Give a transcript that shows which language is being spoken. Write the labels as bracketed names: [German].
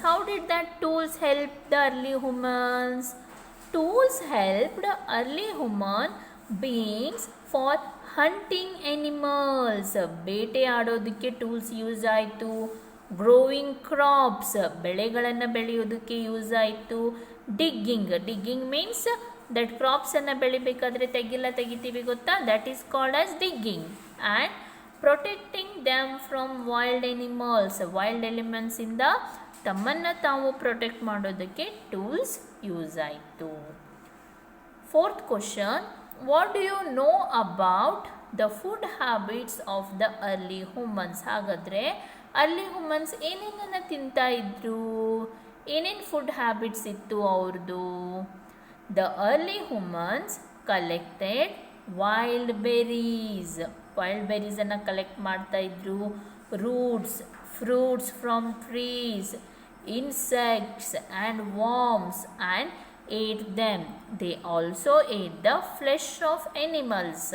[English] How did that tools help the early humans? Tools helped early human beings for hunting animals. [Kannada] ಬೇಟೆ ಆಡೋದಕ್ಕೆ tools use ಆಯಿತು. [English] growing crops, [Kannada] ಬೆಳೆಗಳನ್ನು ಬೆಳೆಯೋದಕ್ಕೆ use ಆಯಿತು. [English] digging means that [Kannada] ಕ್ರಾಪ್ಸನ್ನು ಬೆಳಿಬೇಕಾದ್ರೆ ತೆಗಿತೀವಿ ಗೊತ್ತಾ? [English] That is called as digging. And protecting them from wild animals, [Kannada] wild ಎಲಿಮೆಂಟ್ಸಿಂದ ತಮ್ಮನ್ನು ತಾವು ಪ್ರೊಟೆಕ್ಟ್ ಮಾಡೋದಕ್ಕೆ ಟೂಲ್ಸ್ ಯೂಸ್ ಆಯಿತು. [English] Fourth question, what do you know about the food habits of the early humans? [Kannada] ಹಾಗಾದರೆ early humans ಏನೇನನ್ನು ತಿಂತಾ ಇದ್ರು? ಏನೇನು food habits ಇತ್ತು ಅವ್ರದ್ದು? [English] The early humans collected wild berries. [Kannada] Wild ಬೆರೀಸನ್ನು collect ಮಾಡ್ತಾಯಿದ್ರು. [English] Roots, fruits from trees, insects and worms and ate them. They also ate the flesh of animals.